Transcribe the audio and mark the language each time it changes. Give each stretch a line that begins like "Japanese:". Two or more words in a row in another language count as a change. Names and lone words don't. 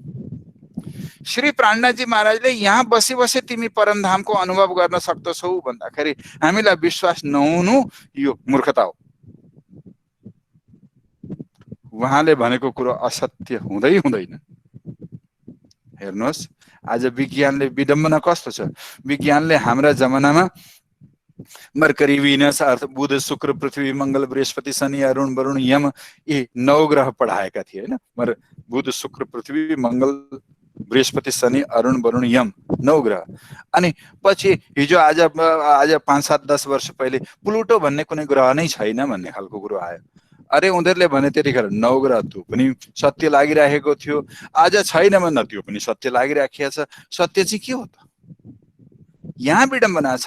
Nepali: श्री प्राणनाथजी महाराजले यहाँ बसी बसी तिमी परमधामको अनुभव गर्न सक्दछौ भन्दाखेरि हामीलाई विश्वास नहुनु यो मूर्खता हो। उहाँले भनेको कुरो असत्य हुँदै हुँदैन। हेर्नुहोस्, आज विज्ञानले विडम्बना कस्तो छ। विज्ञानले हाम्रा जमानामा
English: Mercury, Venus, Earth
Nepali: बुध, शुक्र, पृथ्वी, मंगल, बृहस्पति, शनि, अरुण, वरुण, यम, यी 9 ग्रह पढाएका थिए हैन। बुध, शुक्र, पृथ्वी, मंगल, बृहस्पति, शनि, अरुण, वरुण, यम, 9 ग्रह। अनि पछि हिजो आज 5-7-10 वर्ष पहिले प्लुटो भन्ने कुनै ग्रह नै छैन भन्ने खालको कुरो आयो। अरे उनीहरूले भने त्यतिखेर 9 ग्रह त्यो पनि सत्य लागिरहेको थियो, आज छैन भन्दा त्यो पनि सत्य लागिराखेको छ। सत्य चाहिँ के हो त? यहाँ विडम्बना छ।